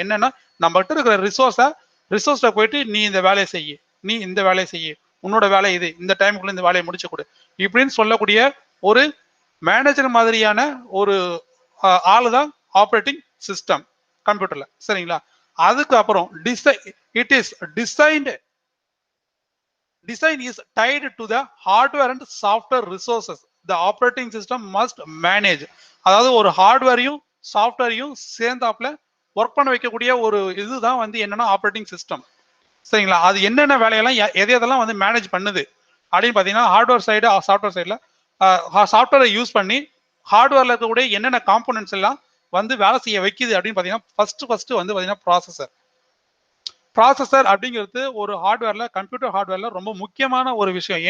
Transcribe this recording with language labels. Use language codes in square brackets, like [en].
[ta] என்னன்னா நம்ம கிட்ட இருக்கிற ரிசோர்ஸை போயிட்டு நீ இந்த வேலையை செய்ய, நீ இந்த வேலையை செய்ய, உன்னோட வேலை இது, இந்த டைமுக்குள்ள இந்த வேலையை முடிச்சு கொடு இப்படின்னு சொல்லக்கூடிய ஒரு மேனேஜர் மாதிரியான ஒரு ஆளு தான் ஆப்ரேட்டிங் சிஸ்டம் கம்ப்யூட்டர்ல சரிங்களா. அதுக்கப்புறம் [en] It is design is tied to the hardware and software resources the operating system must manage. [ta] அதாவது ஒரு ஹார்ட்வேரையும் சாஃப்ட்வேரையும் சேர்ந்தாப்புல ஒர்க் பண்ண வைக்கக்கூடிய ஒரு இதுதான் வந்து என்னன்னா ஆப்ரேட்டிங் சிஸ்டம் சரிங்களா. அது என்னென்ன வேலையெல்லாம் எதெல்லாம் வந்து மேனேஜ் பண்ணுது அப்படின்னு பார்த்தீங்கன்னா ஹார்ட்வேர் சைடு சாஃப்ட்வேர் சைடில் சாஃப்ட்வேரை யூஸ் பண்ணி ஹார்ட்வேர்ல இருக்கக்கூடிய என்னென்ன காம்போனன்ட்ஸ் எல்லாம் வந்து வேலை செய்ய வைக்குது அப்படின்னு பார்த்தீங்கன்னா ஃபர்ஸ்ட் வந்து பார்த்தீங்கன்னா ப்ராசஸர் அப்படிங்கிறது ஒரு ஹார்ட்வேர்ல, கம்ப்யூட்டர் ஹார்ட்வேர்ல ரொம்ப முக்கியமான ஒரு விஷயம்.